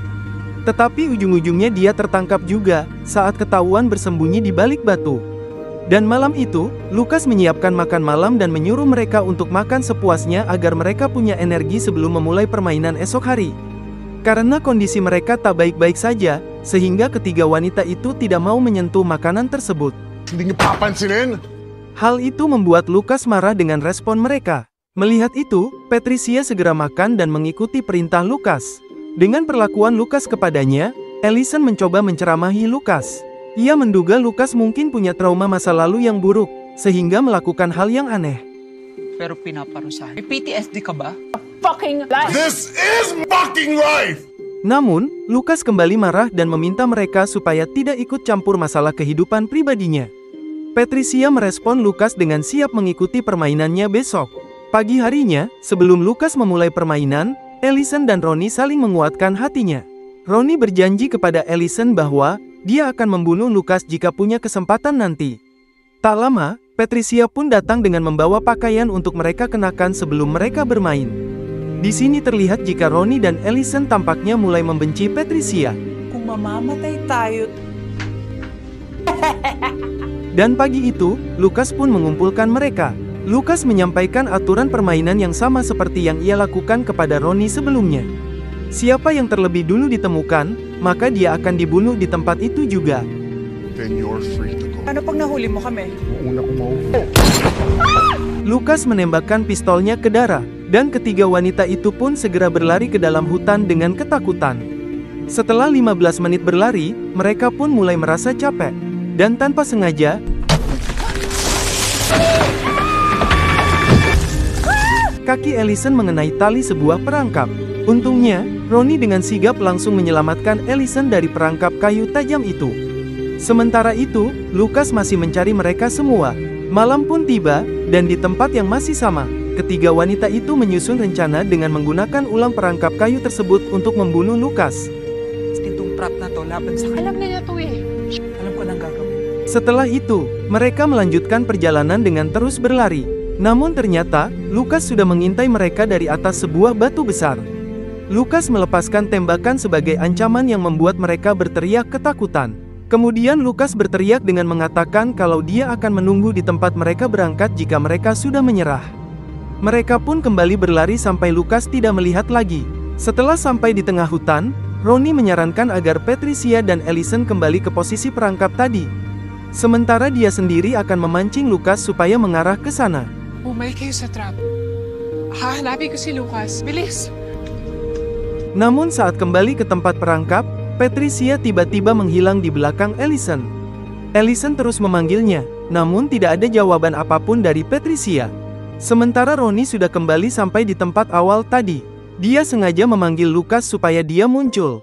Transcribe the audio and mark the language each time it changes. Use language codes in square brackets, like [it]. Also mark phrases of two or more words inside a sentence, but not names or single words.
[id] Tetapi ujung-ujungnya dia tertangkap juga, saat ketahuan bersembunyi di balik batu. Dan malam itu, Lucas menyiapkan makan malam dan menyuruh mereka untuk makan sepuasnya agar mereka punya energi sebelum memulai permainan esok hari. Karena kondisi mereka tak baik-baik saja, sehingga ketiga wanita itu tidak mau menyentuh makanan tersebut. [tl] Hindi niyo papansinin? [id] Hal itu membuat Lucas marah dengan respon mereka. Melihat itu, Patricia segera makan dan mengikuti perintah Lucas. Dengan perlakuan Lucas kepadanya, Allison mencoba menceramahi Lucas. Ia menduga Lucas mungkin punya trauma masa lalu yang buruk, sehingga melakukan hal yang aneh. [tl] Pero pinaparusahan. May PTSD ka ba? [en] Fucking life! This is fucking life! [id] Namun, Lucas kembali marah dan meminta mereka supaya tidak ikut campur masalah kehidupan pribadinya. Patricia merespon Lucas dengan siap mengikuti permainannya besok. Pagi harinya, sebelum Lucas memulai permainan, Allison dan Ronnie saling menguatkan hatinya. Ronnie berjanji kepada Allison bahwa dia akan membunuh Lucas jika punya kesempatan nanti. Tak lama, Patricia pun datang dengan membawa pakaian untuk mereka kenakan sebelum mereka bermain. Di sini terlihat jika Ronnie dan Allison tampaknya mulai membenci Patricia. [tl] Kung mamamatay tayo. [id] Dan pagi itu, Lucas pun mengumpulkan mereka. Lucas menyampaikan aturan permainan yang sama seperti yang ia lakukan kepada Ronnie sebelumnya. Siapa yang terlebih dulu ditemukan, maka dia akan dibunuh di tempat itu juga. [en] Then you're free to go. [tl] Ano pag nahuli mo kami? Una ko maupo. [id] Lucas menembakkan pistolnya ke Dara, dan ketiga wanita itu pun segera berlari ke dalam hutan dengan ketakutan. Setelah 15 menit berlari, mereka pun mulai merasa capek. Dan tanpa sengaja, kaki Allison mengenai tali sebuah perangkap. Untungnya, Ronnie dengan sigap langsung menyelamatkan Allison dari perangkap kayu tajam itu. Sementara itu, Lucas masih mencari mereka semua. Malam pun tiba, dan di tempat yang masih sama, ketiga wanita itu menyusun rencana dengan menggunakan ulang perangkap kayu tersebut untuk membunuh Lucas. [tl] Itong prop na to, laban sa kanya. Alam na niya to eh. Alam ko nang gagawin. [id] Setelah itu, mereka melanjutkan perjalanan dengan terus berlari. Namun ternyata, Lucas sudah mengintai mereka dari atas sebuah batu besar. Lucas melepaskan tembakan sebagai ancaman yang membuat mereka berteriak ketakutan. Kemudian Lucas berteriak dengan mengatakan kalau dia akan menunggu di tempat mereka berangkat jika mereka sudah menyerah. Mereka pun kembali berlari sampai Lucas tidak melihat lagi. Setelah sampai di tengah hutan, Ronnie menyarankan agar Patricia dan Allison kembali ke posisi perangkap tadi. Sementara dia sendiri akan memancing Lucas supaya mengarah ke sana. [tl] Bumay kayo sa trap. Hahanapin ko si Lucas. Bilis! [id] Namun saat kembali ke tempat perangkap, Patricia tiba-tiba menghilang di belakang Allison. Allison terus memanggilnya, namun tidak ada jawaban apapun dari Patricia. Sementara Ronnie sudah kembali sampai di tempat awal tadi. Dia sengaja memanggil Lucas supaya dia muncul.